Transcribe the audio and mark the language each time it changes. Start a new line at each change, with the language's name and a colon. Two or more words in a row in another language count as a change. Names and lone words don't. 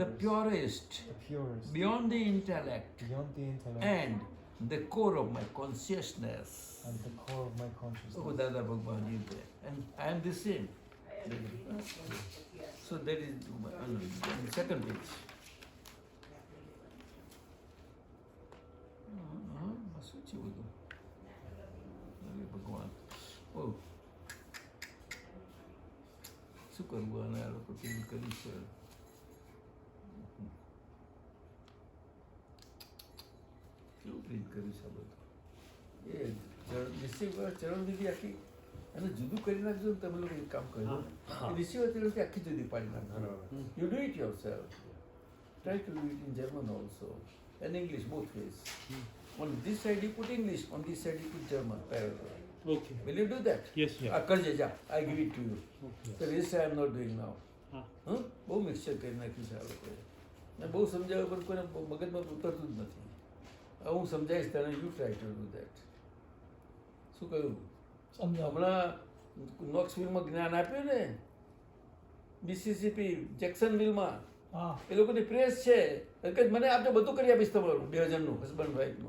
English: the purest, the purest, beyond the intellect, beyond the intellect, and the core of my consciousness. and the core of my consciousness. Oh, Dada Bhagwan is there. And I am the same. So that is the second page.
Gujarati: શું છે બધું? અરે ભગવાન. Oh. શું કરવું આને આ લોકો કેવું કરી છે? કેવું પ્રિન્ટ કર્યું છે આ બધું? એ નિશ્ચય ચરણ વિધિ આખી અને જુદું કરી નાખજો ને તમે લોકો એક કામ કરજો નિશ્ચય ચરણથી આખી જુદી પાડી નાખજો
English: You do it yourself try to do it in German also and English both ways on this side you put English, on this side you put German parallel. Okay. Will you do that? Yes, yeah.
Gujarati: કરજે જા,
English: I give it to you. Okay. The rest I am not doing now.
Gujarati: બહુ મિક્સચર કરી નાખ્યું છે આ લોકોએ ને બહુ સમજાવ્યા પર કોઈને મગજમાં ઉતરતું જ નથી. હવે હું સમજાવીશ તને,
English: you try to do that.
Gujarati: શું કહ્યું? હમણાં નોક્સવિલમાં જ્ઞાન આપ્યું ને, મિસિસિપી જેક્સનવિલમાં, એ લોકોની પ્રેસ છે કે મને આપણે બધું કરી આપીશ તમારું 2000નું
English: husband wife.